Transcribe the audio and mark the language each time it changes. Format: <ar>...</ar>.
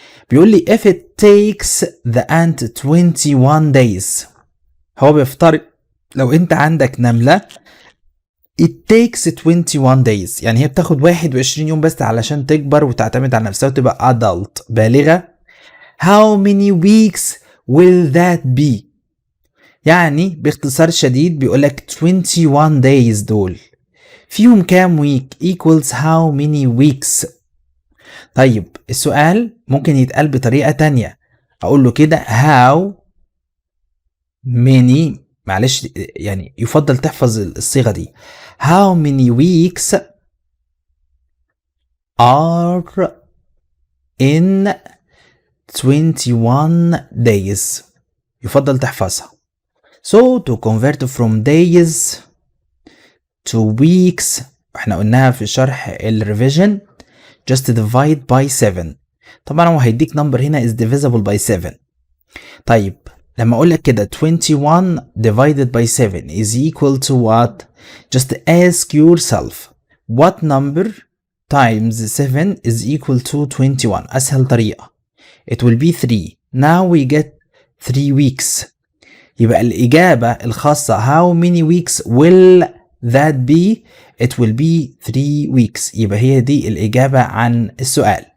<ar>بيقول لي</ar> <en>if it takes the ant 21 days</en> <ar>هو بيفترض لو انت عندك نملة</ar> <en>it takes 21 days</en> <ar>يعني هي بتاخد 21 يوم بس علشان تكبر وتعتمد على نفسها وتبقى adult بالغة.</ar> <en>how many weeks will that be</en> <ar>يعني باختصار شديد بيقولك</ar> <en>21 days</en> <ar>دول فيهم كام ويك</ar> <en>equals how many weeks.</en> <ar>طيب السؤال ممكن يتقال بطريقة تانية اقول له كده how many معلش يعني يفضل تحفظ الصيغة دي</ar> <en>how many weeks are in 21 days</en> <ar>يفضل تحفظها.</ar> <en>so to convert from days to weeks</en> <ar>احنا قلناها في شرح الريفيجن</ar> <en>just divide by 7</en> <ar>طبعا هو هيديك نمبر هنا</ar> <en>is divisible by 7.</en> <ar>طيب لما اقول لك كده</ar> <en>21 divided by 7 is equal to what just ask yourself what number times 7 is equal to 21</en> <ar>اسهل طريقة</ar> <en>it will be 3 now we get 3 weeks</en> <ar>يبقى الإجابة الخاصة</ar> <en>how many weeks will that be it will be 3 weeks</en> <ar>يبقى هي دي الإجابة عن السؤال.</ar>